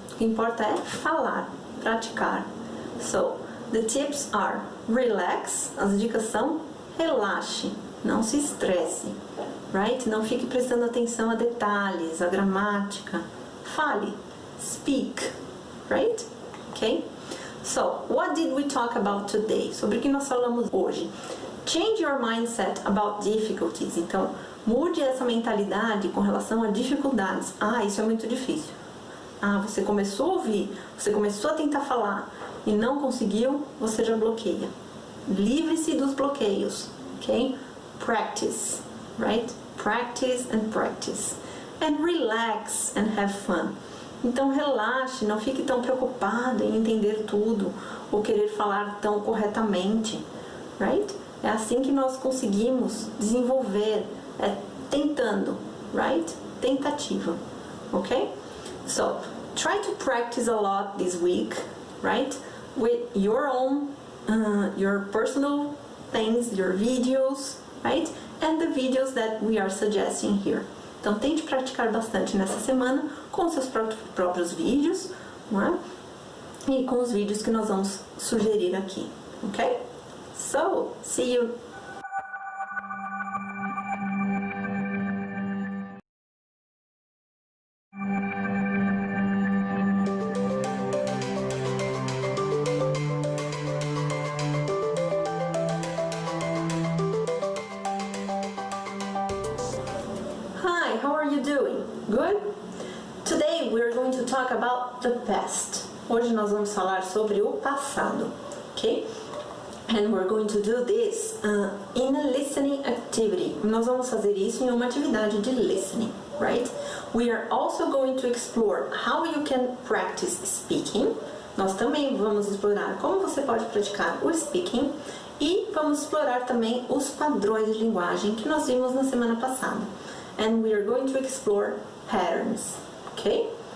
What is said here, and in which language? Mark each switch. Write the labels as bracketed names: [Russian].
[Portuguese] O que importa é falar, praticar. [English] So, the tips are relax. [Portuguese] As dicas são relaxe, não se estresse, [English] right? [Portuguese] Não fique prestando atenção a detalhes, a gramática. Fale, [English] speak, right? [Portuguese] Okay? [English] So, what did we talk about today? [Portuguese] Sobre o que nós falamos hoje? [English] Change your mindset about difficulties. [Portuguese] Então, mude essa mentalidade com relação a dificuldades. Ah, isso é muito difícil. Ah, você começou a ouvir, você começou a tentar falar e não conseguiu, você já bloqueia. Livre-se dos bloqueios, ok? [English] Practice, right? Practice and practice. And relax and have fun. [Portuguese] Então relaxe, não fique tão preocupado em entender tudo ou querer falar tão corretamente, [English] right? [Portuguese] É assim que nós conseguimos desenvolver, tentando, [English] right? [Portuguese] Tentativa, ok? [English] So, try to practice a lot this week, right? With your own, your personal things, your videos, right? And the videos that we are suggesting here. [Portuguese] Então, tente praticar bastante nessa semana com seus próprios vídeos, não é? E com os vídeos que nós vamos sugerir aqui, ok? [English] So, see you! Hi, how are you doing? Good? Today we are going to talk about the past. [Portuguese] Hoje nós vamos falar sobre o passado, ok? [English] And we're going to do this in a listening activity. [Portuguese] Nós vamos fazer isso em uma atividade de listening, [English] right? We are also going to explore how you can practice speaking. [Portuguese] Nós também vamos explorar como você pode praticar o speaking e vamos explorar também os padrões de linguagem que nós vimos na semana passada. [English] And we are going to explore patterns, okay?